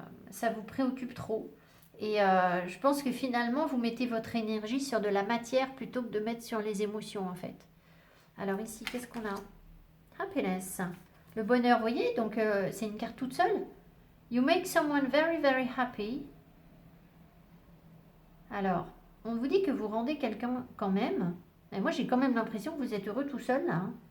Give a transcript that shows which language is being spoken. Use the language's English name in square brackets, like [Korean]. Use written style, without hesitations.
[French] Ça vous préoccupe trop. Et je pense que finalement, vous mettez votre énergie sur de la matière plutôt que de mettre sur les émotions, en fait. Alors ici, qu'est-ce qu'on a? Happiness. Le bonheur, vous voyez, donc c'est une carte toute seule. [English] You make someone very, very happy. [French] Alors, on vous dit que vous rendez quelqu'un quand même. Et moi, j'ai quand même l'impression que vous êtes heureux tout seul, là.